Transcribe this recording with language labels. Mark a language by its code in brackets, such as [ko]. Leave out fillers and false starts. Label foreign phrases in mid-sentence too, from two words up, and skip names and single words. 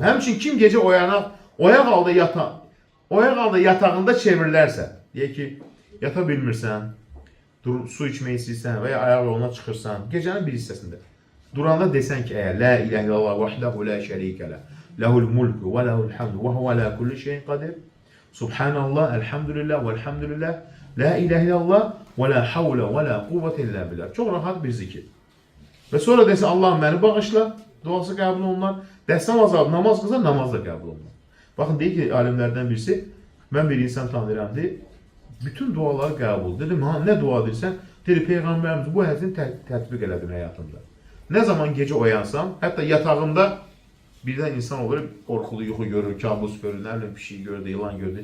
[az] Həmçinin kim gecə oyaq halda yatağında çevrilərsə, deyək ki, yata bilmirsən, su içmək istəyirsən və ya ayaq yoluna çıxırsan, gecənin bir hissəsində duranda desən ki, əgər [ar] لا إله إلا الله وحده لا شريك له له الملك وله الحمد وهو على كل شيء قدير. سبحان الله والحمد لله والحمد لله لا إله إلا الله ولا حول ولا قوة إلا بالله. [tr] Çok rahat bir zikir. Ve sonra desin Allah'ım beni bağışla. [az] Duası qəbul olunar. Dəstəm azaldı, namaz qılsa namaz da qəbul olunar. Baxın deyir ki alimlərdən birisi, mən bir insan tanıyıram deyir, bütün duaları qəbul. Dedim, ha nə dua edirsən? Dedi, Peyğəmbərimiz bu hədisini tətbiq elədim həyatımda. Nə zaman gecə oyansam, hətta yatağımda birdən insan olur, qorxulu yuxu görür, kabus görür, nə bilim pişik gördü, yılan gördü.